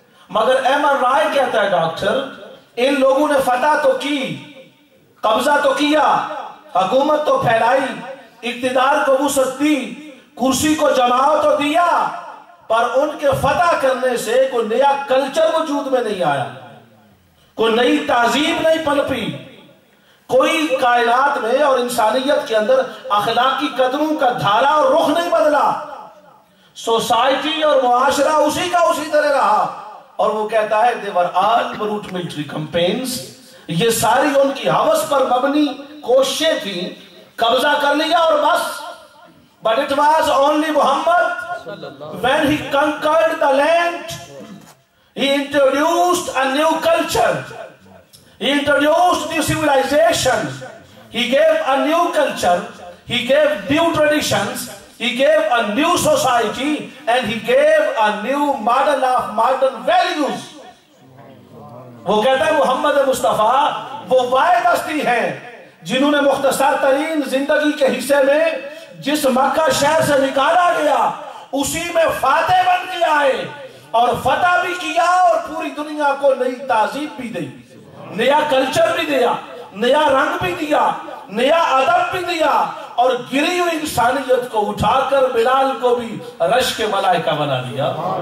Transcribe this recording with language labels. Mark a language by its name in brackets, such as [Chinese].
[Urdu] مگر احمد رائے کہتا ہے ڈاکٹر، ان لوگوں نے فتح تو کی، قبضہ تو کیا، حکومت تو پھیلائی، اقتدار کو وسعت دی، کرسی کو جماؤ تو دیا، پر ان کے فتح کرنے سے کوئی نیا کلچر وجود میں نہیں آیا، کوئی نئی تہذیب نہیں پنپی، کوئی کائنات میں اور انسانیت کے اندر اخلاقی قدروں کا دھارا اور رخ نہیں بدلا. سوسائٹی اور معاشرہ اسی کا اسی طرح رہا. اور وہ کہتا ہے [English] they were all brute military campaigns، [Urdu] یہ ساری ان کی ہوس پر مبنی کوششیں تھیں، قبضہ کر لیا اور بس. [English] But it was only Muhammad when he conquered the land, he introduced a new culture, he introduced new civilization, he gave a new culture, he gave new traditions, he gave a new society, and he gave a new model of modern values. [Urdu] وہ کہتا ہے محمد مصطفیٰ وہ واحد ہستی ہیں جنہوں نے مختصر ترین زندگی کے حصے میں جس مکہ شہر سے نکالا گیا اسی میں فاتح بن کے آئے اور فتح بھی کیا اور پوری دنیا کو نئی تہذیب بھی دی، نیا کلچر بھی دیا، نیا رنگ بھی دیا، نیا ادب بھی دیا، اور گری ہوئی انسانیت کو اٹھا کر بلال کو بھی رش کے ملائکہ بنا دیا.